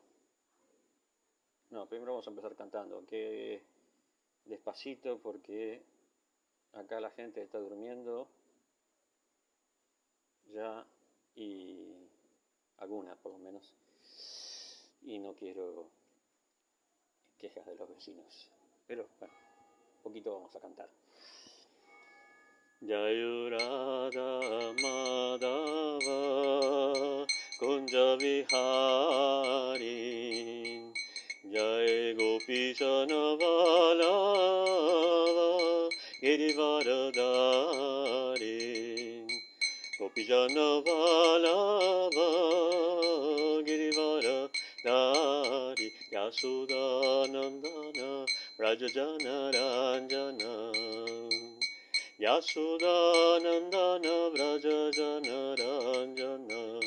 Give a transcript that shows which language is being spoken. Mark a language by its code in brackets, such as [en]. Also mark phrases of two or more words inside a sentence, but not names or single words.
[es] No, primero vamos a empezar cantando, que despacito porque acá la gente está durmiendo ya, y algunas por lo menos, y no quiero quejas de los vecinos, pero bueno, un poquito vamos a cantar. [sa] जय राधा माधव कुञ्ज विहारी जय गोपीजन वल्लभ गिरिवरधारी गोपीजन वल्लभ गिरिवरधारी यशोदानन्दन व्रजजन रञ्जन यशोदानन्दन व्रजजन रञ्जन